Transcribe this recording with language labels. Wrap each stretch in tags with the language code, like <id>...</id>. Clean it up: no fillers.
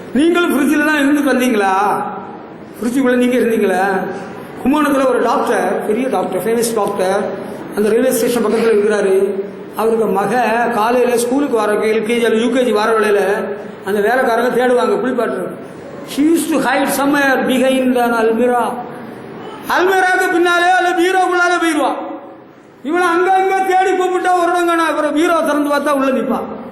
<ta>நீங்களும் ஃப்ரிட்ஜில் தான் இருந்து வந்தீங்களா? ஃப்ரிட்ஜுக்குள்ள நீங்க இருந்தீங்களா? கும்பகோணத்தில் ஒரு டாக்டர், பெரிய டாக்டர், ஃபேமஸ் டாக்டர், அந்த ரயில்வே ஸ்டேஷன் பக்கத்தில் இருக்கிறாரு. அவருக்கு மக காலையில் ஸ்கூலுக்கு வர எல்கேஜி அல்லது யூகேஜி வர வேளையில அந்த வேலைக்காரங்க தேடுவாங்க குளிப்பாட்டுறது.</ta> <en>She used to hide somewhere behind an almirah.</en> <ta>அல்மிராக்கு பின்னாலே அல்ல பீரோக்குள்ளால போயிடுவா. இவனை அங்க தேடி கூப்பிட்டா வருடங்க, அப்புறம் பீரோ திறந்து பார்த்தா உள்ள நிற்பான்.</ta>